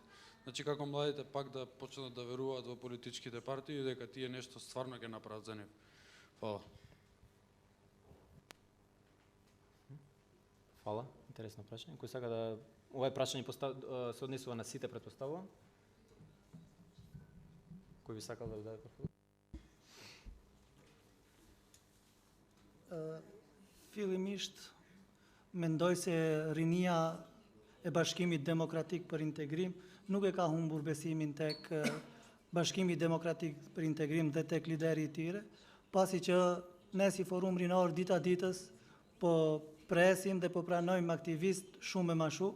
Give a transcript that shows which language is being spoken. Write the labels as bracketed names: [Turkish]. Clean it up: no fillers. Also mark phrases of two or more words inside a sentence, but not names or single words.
[Macedonian] Значи, како младите пак да почнат да веруваат во политичките партии и дека тие нешто стварно ќе направат за нив. Фала. Фала, интересно прашање. Кој сака да... Ова прашање се однесува на сите, претпоставувам? Кој би сакал да го даде прво? [Albanian] Fillimisht mendoj se rinia e Bashkimit Demokratik për Integrim nuk e ka humbur besimin tek Bashkimi Demokratik për Integrim dhe tek lideri I tyre, pasi që ne si forum rinor dita ditës po presim dhe po pranojmë aktivist shumë e ma shumë.